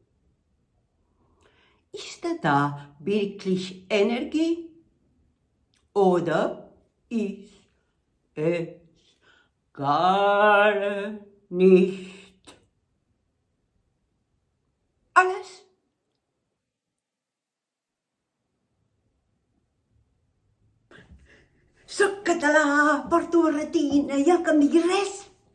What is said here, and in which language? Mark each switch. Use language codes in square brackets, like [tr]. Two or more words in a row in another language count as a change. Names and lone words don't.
[de] Ist da wirklich Energie? Oder ist es gar nicht? Alles? [ca] Soc català, porto barretina i el que em digui res.